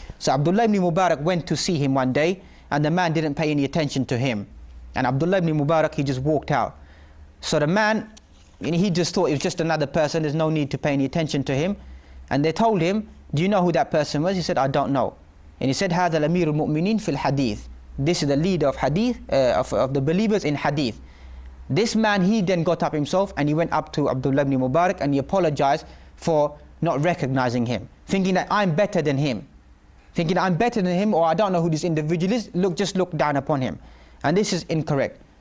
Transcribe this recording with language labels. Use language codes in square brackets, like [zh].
[en] So Abdullah ibn Mubarak went to see him one day, and the man didn't pay any attention to him. And Abdullah ibn Mubarak, he just walked out. So the man, he just thought it was just another person, there's no need to pay any attention to him. And they told him, do you know who that person was? He said, I don't know. And he said, [ar] هذا الأمير المؤمنين في الحديث. [en] This is the leader of hadith, of the believers in hadith. This man, he then got up himself and he went up to Abdullah ibn Mubarak and he apologized for not recognizing him, thinking that I'm better than him. Thinking I'm better than him, or I don't know who this individual is, just look down upon him. And this is incorrect.